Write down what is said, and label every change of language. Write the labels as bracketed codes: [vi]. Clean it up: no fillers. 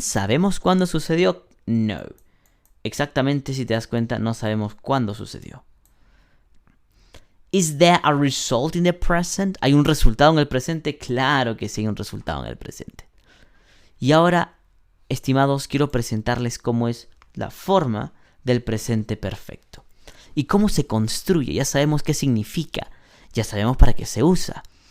[es] ¿Sabemos cuándo sucedió? No. Exactamente, si te das cuenta, no sabemos cuándo sucedió. [en] Is there a result in the present? [es] ¿Hay un resultado en el presente? Claro que sí hay un resultado en el presente. Y ahora, estimados, quiero presentarles cómo es la forma del presente perfecto. Y cómo se construye. Ya sabemos qué significa. Ya sabemos para qué se usa.